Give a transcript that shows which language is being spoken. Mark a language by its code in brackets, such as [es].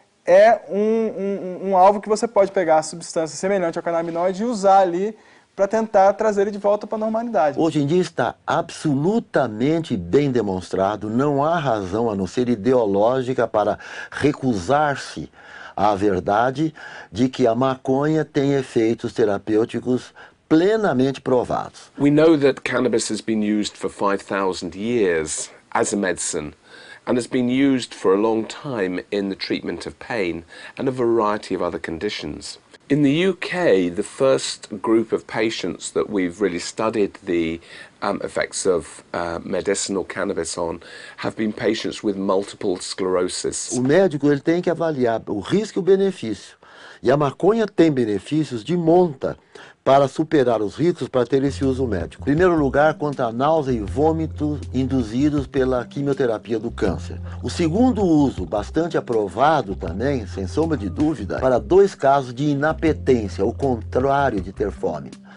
[pt] é um alvo que você pode pegar a substância semelhante ao canabinoide e usar ali para tentar trazer ele de volta para a normalidade. Hoje em dia está absolutamente bem demonstrado, não há razão a não ser ideológica para recusar-se à verdade de que a maconha tem efeitos terapêuticos plenamente provados. [en] We know that cannabis has been used for 5,000 years as a medicine and has been used for a long time in the treatment of pain and a variety of other conditions. In the UK, the first group of patients that we've really studied the effects of medicinal cannabis on have been patients with multiple sclerosis. [pt] O médico ele tem que avaliar o risco e o benefício. E a maconha tem benefícios de monta para superar os riscos para ter esse uso médico. Em primeiro lugar, contra a náusea e vômito induzidos pela quimioterapia do câncer. O segundo uso, bastante aprovado também, sem sombra de dúvida, para 2 casos de inapetência, o contrário de ter fome.